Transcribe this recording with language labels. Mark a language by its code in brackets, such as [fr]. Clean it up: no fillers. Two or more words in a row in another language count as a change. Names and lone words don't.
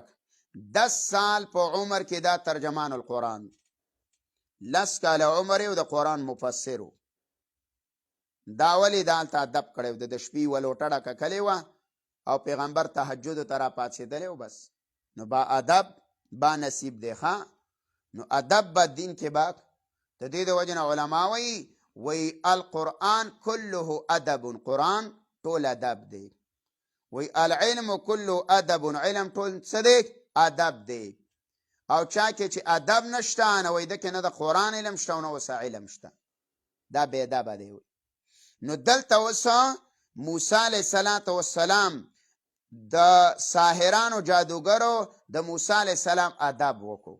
[ps] 10 سال په عمر کې دا ترجمان القرآن، 10 کاله عمر او د قرآن مفسر. دا ولې دا هلته ادب کړی و؟ د شپې یوه لوټه ډکه کړې وه او پیغمبر تهجدو ته راپاڅېدلی و بس. نو با ادب با نصیب دی. نو ادب به دین کې به د دې د وجې نه علما وی [ar] القرآن كله ادب، [ps] قرآن ټول ادب دی. وی [ar] العلم كله ادب، [ps] علم ټول څه دی؟ ادب دی. او چا کې چې ادب نشته نو وی د کې نه د قرآن علم شته او نه اوس علم شته، دا بې ادبه دی. نو دلته اوس موسی [ar] علیه السلام [ps] د ساحرانو جادوګرو د موسی [ar] علیه السلام [ps] ادب وکړو.